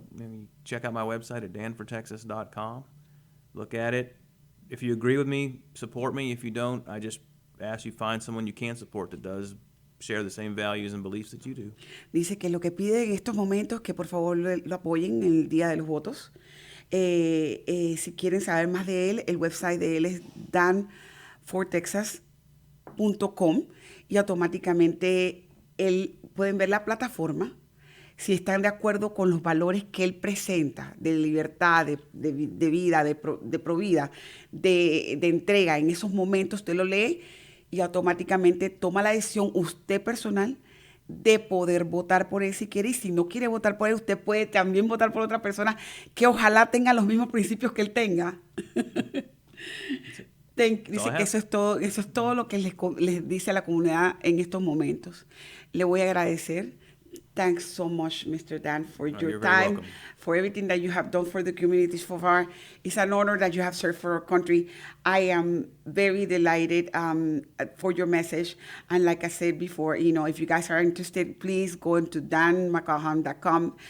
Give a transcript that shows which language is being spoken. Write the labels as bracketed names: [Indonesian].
[English] Maybe check out my website at danfortexas.com. Look at it. If you agree with me, support me. If you don't, I just ask you find someone you can support that does share the same values and beliefs that you do. [Spanish] Dice que lo que pide en estos momentos que por favor lo apoyen en el día de los votos. Si quieren saber más de él, el website de él es danfortexas.com y automáticamente pueden ver la plataforma. Si están de acuerdo con los valores que él presenta, de libertad, de vida, de provida, de entrega, en esos momentos usted lo lee y automáticamente toma la decisión usted personal de poder votar por él si quiere. Y si no quiere votar por él, usted puede también votar por otra persona que ojalá tenga los mismos principios que él tenga. Dice que eso es todo lo que les dice a la comunidad en estos momentos. Le voy a agradecer. [English] Thanks so much, Mr. Dan, for your time, for everything that you have done for the community so far. It's an honor that you have served for our country. I am very delighted for your message. And like I said before, if you guys are interested, please go into danmckaughan.com.